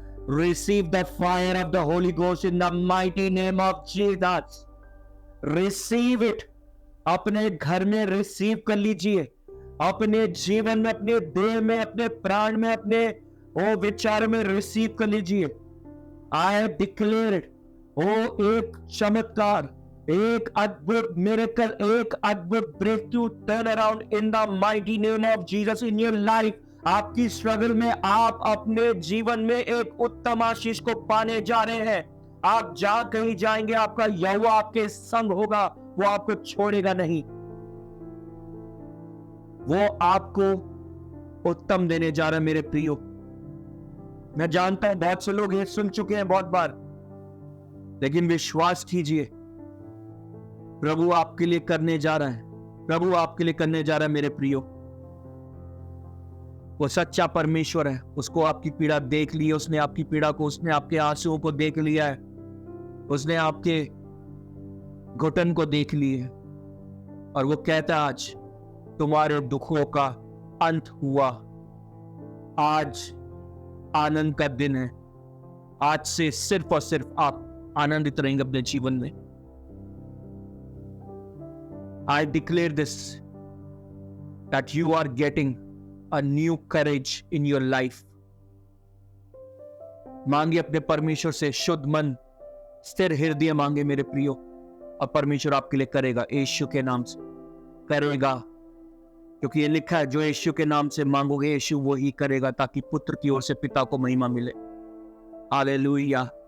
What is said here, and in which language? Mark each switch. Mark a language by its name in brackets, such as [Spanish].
[English] Receive the fire of the Holy Ghost in the mighty name of Jesus. Receive it. [Hindi] अपने घर में receive कर लीजिए, अपने जीवन में, अपने देह में, अपने प्राण में, अपने विचार में रिसीव कर लीजिए। [English] I declare it. [Hindi] एक चमत्कार, एक अद्भुत [English] Miracle, एक अद्भुत breakthrough turn around in the mighty name of Jesus in your life. [Hindi] आपकी स्ट्रगल में आप अपने जीवन में एक उत्तम आशीष को पाने जा रहे हैं। आप जहां कहीं जाएंगे, आपका यहोवा आपके संग होगा, वो आपको छोड़ेगा नहीं। वो आपको उत्तम देने जा रहा है मेरे प्रियो। मैं जानता हूं बहुत से लोग ये सुन चुके हैं बहुत बार, लेकिन विश्वास कीजिए, प्रभु आपके लिए करने जा रहा है, प्रभु आपके लिए करने जा रहा है मेरे प्रियो। वो सच्चा परमेश्वर है, उसको आपकी पीड़ा देख ली है, उसने आपकी पीड़ा को, उसने आपके आंसुओं को देख लिया है, उसने आपके घुटन को देख ली है, और वो कहता है आज तुम्हारे दुखों का अंत हुआ, आज आनंद का दिन है। आज से सिर्फ और सिर्फ आप आनंदित रहेंगे अपने जीवन में। [English] I declare this that you are getting a new courage in your life. [Hindi] मांगे अपने परमेश्वर से शुद्ध मन, स्थिर हृदय मांगे मेरे प्रियो, और परमेश्वर आपके लिए करेगा, यीशु के नाम से करेगा। क्योंकि ये लिखा है, जो यीशु के नाम से मांगोगे यीशु वो ही करेगा, ताकि पुत्र की ओर से पिता को महिमा मिले। हालेलुया।